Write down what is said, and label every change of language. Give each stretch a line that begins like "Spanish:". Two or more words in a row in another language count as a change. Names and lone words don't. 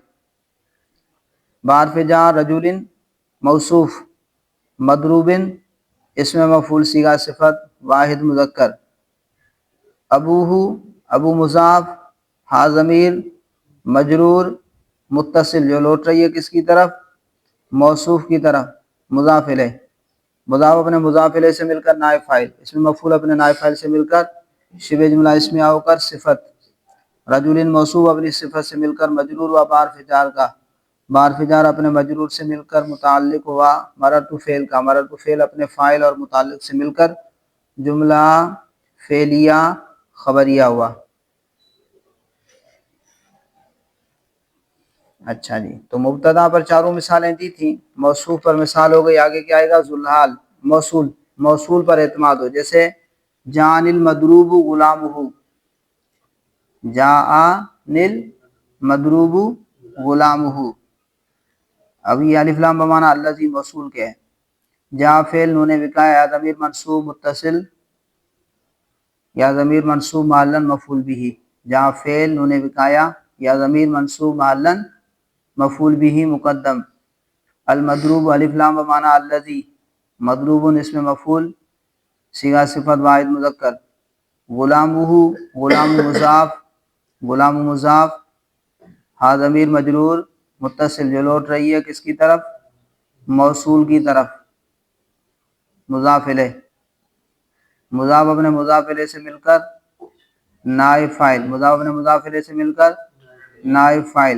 Urdu: بارف جا رجلٍ موصوف، مضروبٍ اسم مفعول صیغہ صفت واحد مذکر، ابوہ ابو مضاف، ہا ضمیر مجرور متصل جو لوٹ رہی ہے کس کی طرف، موصوف کی طرف، مضاف الیہ، مضاف اپنے مضاف الیہ سے مل کر نائب فاعل، اسم مفعول اپنے نائب فاعل سے مل کر شبہ جملہ اسمیہ ہو کر صفت، رجلٍ موصوف اپنی صفت سے مل کر مجرور و بارف جار کا, بارف جار اپنے مجرور سے مل کر متعلق ہوا مررت فعل کا، مررت فعل اپنے فاعل اور متعلق سے مل کر جملہ فعلیہ خبریہ ہوا۔ اچھا جی، تو مبتدا پر چاروں مثالیں دی تھیں، موصوف پر مثال ہو گئی، آگے کیا آئے گا؟ ذوالحال۔ موصول، موصول پر اعتماد ہو، جیسے
Arabic: جاء المدروب غلامہ، جاء المدروب غلامہ۔
Urdu: اب یہ الف لام بمعنی الذی موصول کے ہے۔ جاء فعل نون وقایہ یا ضمیر منصوب متصل یا ضمیر منصوب محلا مفعول به، جاء فعل نون وقایہ یا ضمیر منصوب محلا مفعول به مقدم۔ المضروب الف لام بمعنی الذی، مضروب اسم مفعول صیغہ صفت واحد مذکر۔ غلامہ، غلام مضاف، غلام مضاف، ہا ضمیر مجرور متصل جو لوٹ رہی ہے کس کی طرف؟ موصول کی طرف، مضاف الیہ، مضاف اپنے مضاف الیہ سے مل کر نائب فاعل، مضاف اپنے مضاف الیہ سے مل کر نائب فاعل۔